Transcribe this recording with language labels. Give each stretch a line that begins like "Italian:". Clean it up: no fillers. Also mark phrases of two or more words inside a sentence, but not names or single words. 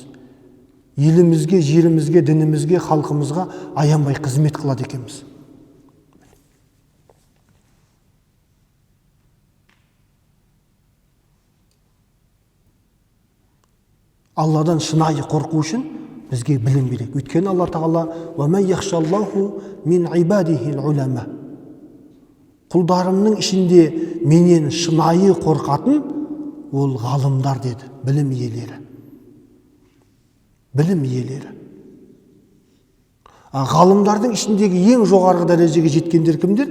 Kazakh: Елімізге, жерімізге, дінімізге, халқымызға аянбай қызмет қылады екенбіз. Алладан шынайы қорқу үшін бізге білім керек. Өйткені Алла Тағала
Arabic: وَمَنْ يَخْشَ اللَّهُ مِنْ عِبَادِهِ الْعُلَمَا.
Kazakh: Құлдарымның ішінде менен шынайы қорқатын ол ғалымдар деді, білім иелері. Білім иелері. Ғалымдардың ішіндегі ең жоғарғы дәрежеге жеткендер кімдер?